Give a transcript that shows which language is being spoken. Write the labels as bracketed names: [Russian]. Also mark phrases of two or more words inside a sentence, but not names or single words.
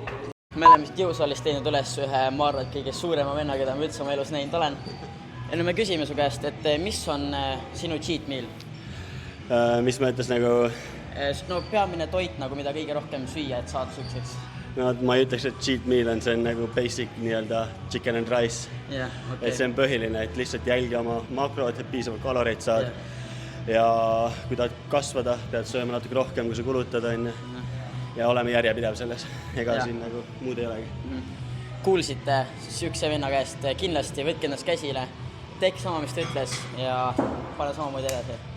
[Estonian] Me oleme jõusaalis teinud üles ühe, ma arvan, kõige suurema venna, keda ma üldse oma elus näinud olen. Ja nüüd me küsime su käest, et mis on sinu [English] cheat meal? [Estonian] Mis ma ütles nagu... peamine toit, mida kõige rohkem süüa, et saada sükseks. Ma ei ütleks, et [English] cheat meal [Estonian] on, see on nagu basic nii-öelda [English] chicken and rice. Yeah, okay. [Estonian] Et see on põhiline, et lihtsalt jälgi oma makrod, et piisavalt kaloreid saad. Ja kui tahad kasvada, pead sööma natuke rohkem, kui sa kulutad. Ja oleme järjepidev selles. Ega siin nagu muud ei olegi. Kuulsite sükse venna käest, kindlasti võtke ennast käsile, teeks sama, mis ta ütles ja pane samamoodi edasi.